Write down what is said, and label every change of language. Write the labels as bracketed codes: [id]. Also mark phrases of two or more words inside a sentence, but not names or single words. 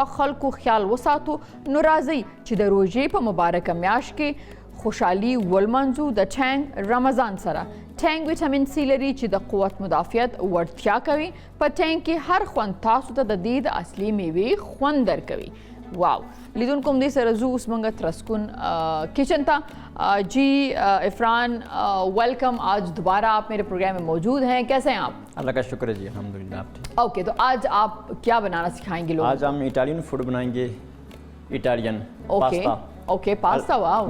[ps] خلکو خیال وساتو نو راځئ چې د روژې په مبارکه میاشت کې خوشحالي ولمانځو د ټینګ رمضان سره ټینګ [en] vitamin C [ps] لري چې د قوت مدافعت وړتیا کوي په ټینګ کې هر خوند تاسو ته د دې د اصلي میوې خوند درکوي واو لیدونکو همدې سره زو اوس موږ ترسکون کچن [ur] تھا جی عفران ویلکم آج دوبارہ آپ میرے پروگرام میں موجود ہیں کیسے ہیں آپ اللہ کا شکر ہے جی الحمدللہ اوکے تو آج آپ کیا بنانا سکھائیں گے لوگ آج ہم [en] Italian food [ur] بنائیں گے [en] Italian pasta okay pasta wow